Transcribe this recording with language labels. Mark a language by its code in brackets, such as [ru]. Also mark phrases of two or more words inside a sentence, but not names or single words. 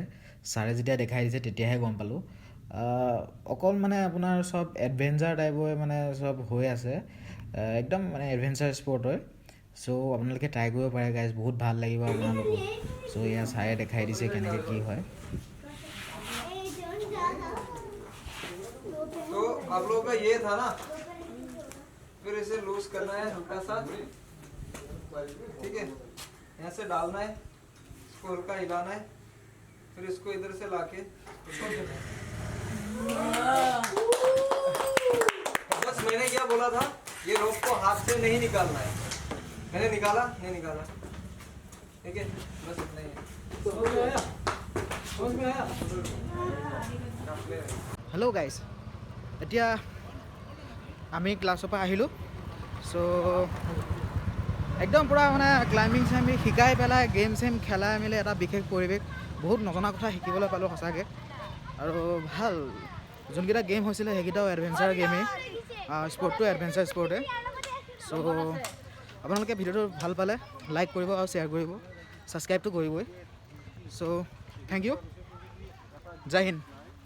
[as] ছাৰে যেতিয়া দেখাই দিছে তেতিয়াহে গম পালোঁ। অকল মানে আপোনাৰ চব [en] adventure typeৰ [as] মানে চব হৈ আছে, একদম মানে [en] adventure sport [as] হয়। চ' আপোনালোকে ট্ৰাই কৰিব পাৰে গাইজ, বহুত ভাল লাগিব আপোনালোকক। চ' এয়া ছাৰে দেখাই দিছে কেনেকৈ কি হয়। [hi] तो आप लोगों का ये था ना, फिर इसे लूज करना है हल्का सा, ठीक है? यहाँ से डालना है, इसको हल्का हिलाना है, फिर इसको इधर से लाके छोड़ देना है। बस मैंने क्या बोला था, ये रोप को हाथ से नहीं निकालना है। मैंने निकाला नहीं निकाला, ठीक है? बस इतना ही है। समझ में आया? [en] hello guys, [as] এতিয়া আমি ক্লাছৰ পৰা আহিলোঁ চ' একদম পূৰা মানে ক্লাইম্বিং চাইম্বিং শিকাই পেলাই গেম চেম খেলাই মেলি এটা বিশেষ পৰিৱেশ বহুত নজনা কথা শিকিবলৈ পালোঁ সঁচাকৈ আৰু ভাল যোনকেইটা গেম হৈছিলে সেইকেইটাও [en] adventure gameেই sportটো adventure sportে [as] চ' আপোনালোকে ভিডিঅ'টো ভাল পালে লাইক কৰিব আৰু শ্বেয়াৰ কৰিব ছাবস্ক্ৰাইবটো কৰিবই চ' [en] thank you [hi] जय हिन्द